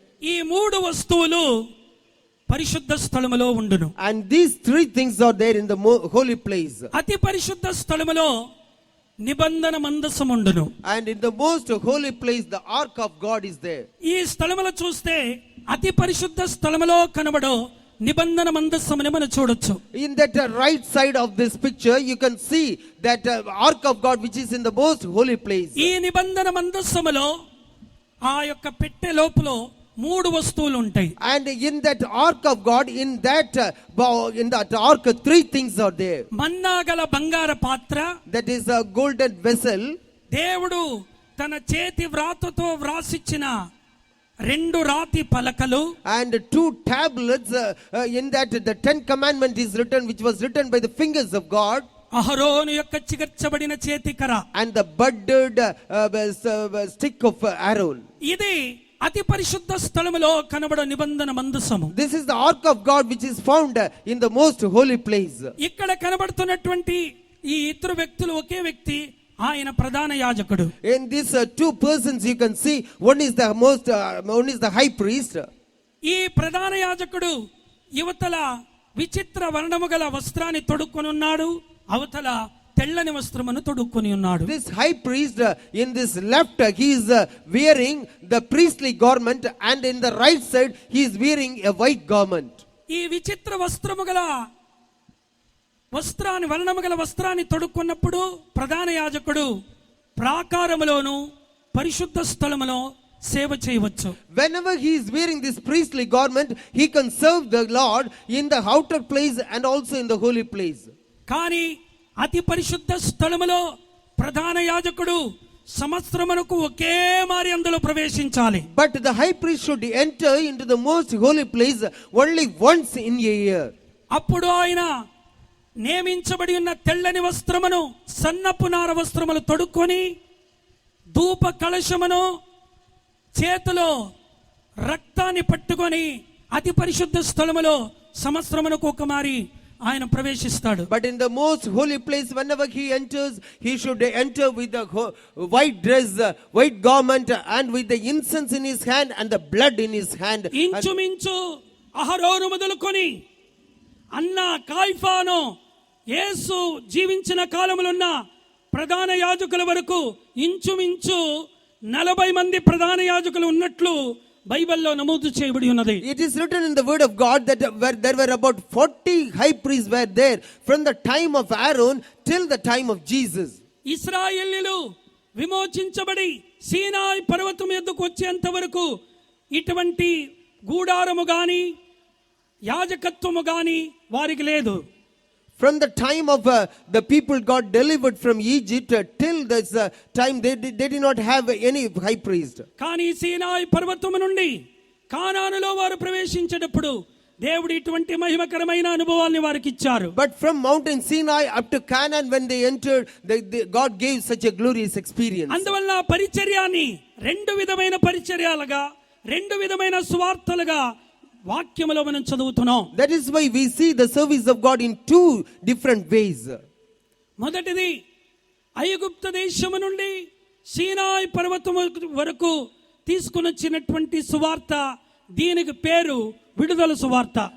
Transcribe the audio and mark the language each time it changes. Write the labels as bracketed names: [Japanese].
[Telugu] ఈ మూడు వస్తువులు పరిశుద్ధ స్థలములో ఉండును. [English] And these three things are there in the holy place. [Telugu] అతి పరిశుద్ధ స్థలములో నిబంధన మందసం ఉండును. [English] And in the most holy place the ark of God is there. [Telugu] ఈ స్థలములో చూస్తే అతి పరిశుద్ధ స్థలములో కనబడో నిబంధన మందసముని మనం చూడొచ్చు. [English] In that right side of this picture you can see that ark of God which is in the most holy place. [Telugu] ఈ నిబంధన మందసములో ఆ యొక్క పెట్టె లోపల మూడు వస్తువులు ఉంటాయి. [English] And in that ark of God, in that ark three things are there. [Telugu] మన్నాగల బంగార పాత్ర, [English] That is a golden vessel. [Telugu] దేవుడు తన చేతి వ్రాతతో వ్రాసిచ్చిన రెండు రాతి పలకలు, [English] And two tablets, in that the 10 commandment is written, which was written by the fingers of God. [Telugu] అహరోను యొక్క చిగర్చబడిన చేతికర, [English] And the budded stick of Aaron. [Telugu] ఇది అతి పరిశుద్ధ స్థలములో కనబడే నిబంధన మందసము. [English] This is the ark of God which is found in the most holy place. [Telugu] ఇక్కడ కనబడుతున్నటువంటి ఈ ఇద్దరు వ్యక్తులు ఒకే వ్యక్తి, ఆయన ప్రధాన యాజకుడు. [English] In these two persons you can see, one is the high priest. [Telugu] ఈ ప్రధాన యాజకుడు యువతల విచిత్ర వర్ణము గల వస్త్రాన్ని తొడుక్కొని ఉన్నాడు, అవతల తెల్లని వస్త్రమును తొడుక్కొని ఉన్నాడు. [English] This high priest in this left he is wearing the priestly garment, and in the right side he is wearing a white garment. [Telugu] ఈ విచిత్ర వస్త్రము గల వస్త్రాన్ని వర్ణము గల వస్త్రాన్ని తొడుక్కున్నప్పుడు ప్రధాన యాజకుడు ప్రాకారములోను పరిశుద్ధ స్థలములో సేవ చేయవచ్చు. [English] Whenever he is wearing this priestly garment, he can serve the Lord in the outer place and also in the holy place. [Telugu] కానీ అతి పరిశుద్ధ స్థలములో ప్రధాన యాజకుడు సంవత్సరమునకు ఒకే మారి అందులో ప్రవేశించాలి. [English] But the high priest should enter into the most holy place only once in a year. [Telugu] అప్పుడు ఆయన నియమించబడి ఉన్న తెల్లని వస్త్రమును సన్నపు నార వస్త్రములు తొడుక్కొని ధూప కలశమును చేతిలో రక్తాన్ని పట్టుకొని అతి పరిశుద్ధ స్థలములో సంవత్సరమునకు ఒక మారి ఆయన ప్రవేశిస్తాడు. [English] But in the most holy place, whenever he enters, he should enter with the white dress, white garment, and with the incense in his hand and the blood in his hand. [Telugu] ఇంచుమించు అహరోను మొదలుకొని అన్న కాయిఫాను యేసు జీవించిన కాలములో ఉన్న ప్రధాన యాజకుల వరకు ఇంచుమించు 40 మంది ప్రధాన యాజకులు ఉన్నట్లు బైబిల్లో నమోదు చేయబడి ఉన్నది. [English] It is written in the word of God that there were about 40 high priests were there from the time of Aaron till the time of Jesus. [Telugu] ఇశ్రాయేలీయులు విమోచించబడి సీనాయి పర్వతం మీదకు వచ్చేంత వరకు ఇటువంటి గూడారము గాని యాజకత్వము గాని వారికి లేదు. [English] From the time of the people got delivered from Egypt till this time, they did not have any high priest. [Telugu] కానీ సీనాయి పర్వతము నుండి కానానులో వారు ప్రవేశించేటప్పుడు దేవుడు ఇటువంటి మహిమకరమైన అనుభవాల్ని వారికి ఇచ్చారు. [English] But from Mountain Sinai up to Canaan, when they entered, God gave such a glorious experience. [Telugu] అందువల్ల పరిచర్యాన్ని రెండు విధమైన పరిచర్యాలుగా, రెండు విధమైన సువార్తలుగా వాక్యములో మనం చదువుతున్నాం. [English] That is why we see the service of God in two different ways. [Telugu] మొదటిది ఐగుప్తు దేశము నుండి సీనాయి పర్వతం వరకు తీసుకుని వచ్చినటువంటి సువార్త, దీనికి పేరు విడుదల సువార్త.